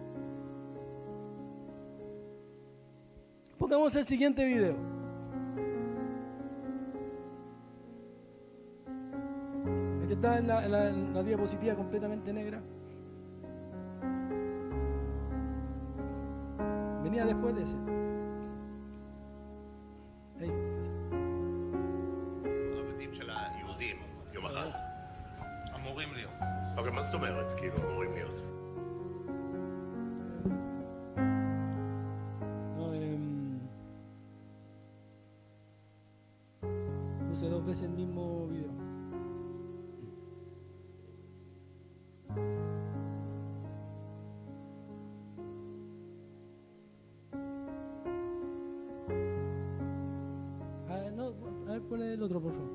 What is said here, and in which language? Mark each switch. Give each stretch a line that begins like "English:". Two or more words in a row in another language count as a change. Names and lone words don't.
Spanish: Pongamos el siguiente video. El que está en la diapositiva completamente negra. Venía después de ese.
Hebrew: הבתים של היהודים, יום אחד. אמורים להיות. אוקיי, מה זאת אומרת? כאילו, אמורים להיות.
Spanish: Puse 2 veces el mismo video. A ver, ponle el otro, por favor.